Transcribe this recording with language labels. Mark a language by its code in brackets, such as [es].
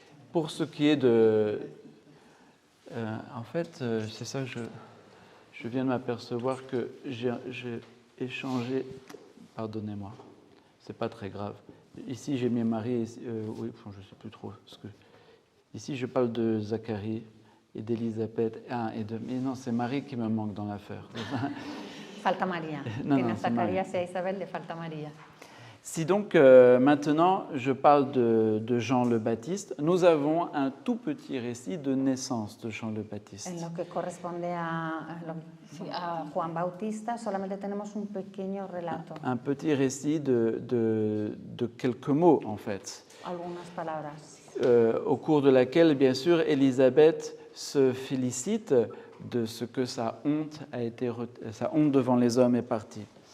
[fr] Pour ce qui est en fait, c'est ça, je viens de m'apercevoir que j'ai échangé. Pardonnez-moi, c'est pas très grave. Ici, j'ai mis Marie. Oui, enfin, je sais plus trop. Ici, je parle de Zacharie et d'Élisabeth. Mais non, c'est Marie qui me manque dans l'affaire. [es] Falta María. Tiene Zacarías y a Isabel, le falta María. [fr] Si donc maintenant je parle de Jean le Baptiste, nous avons un tout petit récit de naissance de Jean le Baptiste. [es] En lo que corresponde a Juan Bautista, solamente tenemos un pequeño relato. [fr] Un petit récit de quelques mots en fait. [es] Algunas palabras. [fr] Au cours de laquelle, bien sûr, Élisabeth se félicite de ce que sa honte devant les hommes est partie.